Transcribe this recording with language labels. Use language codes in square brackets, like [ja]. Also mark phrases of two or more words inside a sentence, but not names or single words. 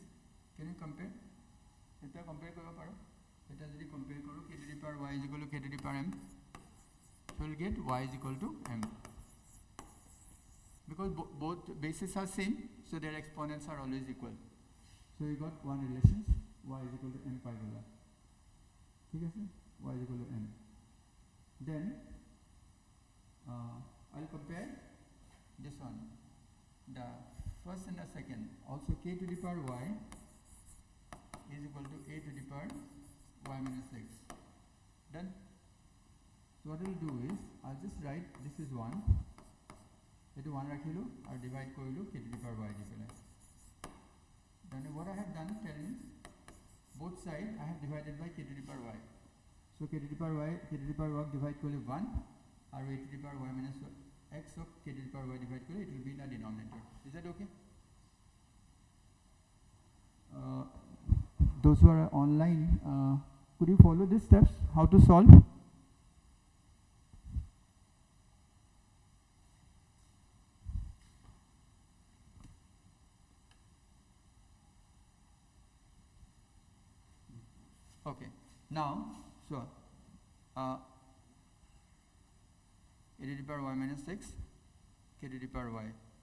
[en] Can you compare? [as] এইটো compare কৰা পাৰা. এইটো যদি compare কৰা, [en] k to the power y is equal to k to the power m. So we'll get y is equal to m. Because both bases are same, so their exponents are always equal. So we got one relation, y is equal to m pi bola. [hi] ठीक है [en] sir? Y is equal to m. Then I'll compare this one, the first and the second. Also k to the power y is equal to a to the power y minus x. Done. So what we'll do is I'll just write this is 1. [as] এইটো 1 ৰাখিলোঁ আৰু ডিভাইড কৰিলোঁ [en] k to the power y [as] দি পেলাই [en] then what I have done tell me both side I have divided by k to the power y so k to the power y k to the power y divide [as] কৰিলে 1 আৰু [en] a to the power y minus x of k to the power y divide কৰিলে it will be in the denominator is that okay those who are online could you follow these steps how to solve okay now so a to the power y minus 6 k to the power y